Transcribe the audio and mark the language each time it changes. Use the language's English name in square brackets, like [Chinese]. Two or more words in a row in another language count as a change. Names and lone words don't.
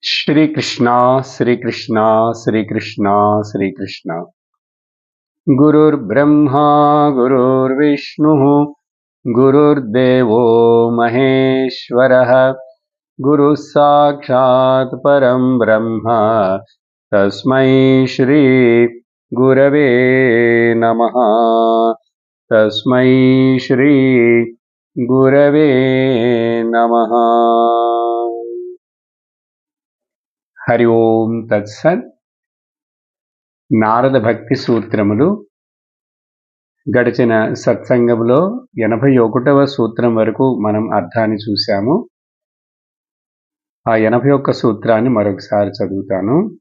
[Sanskrit] श्रीकृष्ण श्रीकृष्ण श्रीकृष्ण श्रीकृष्ण गुरुर्ब्रह्मा गुरुर्विष्णुः गुरुर्देवो महेश्वरः गुरुः साक्षात् परं ब्रह्म तस्मै श्री गुरवे नमः तस्मै श्री गुरवे नमः। హరి ఓం తత్సత్. [Telugu] నారద భక్తి సూత్రములు గడిచిన సత్సంగంలో 81వ సూత్రం వరకు మనం అర్థాన్ని చూశాము. ఆ 81 సూత్రాన్ని మరొకసారి చదువుతాను.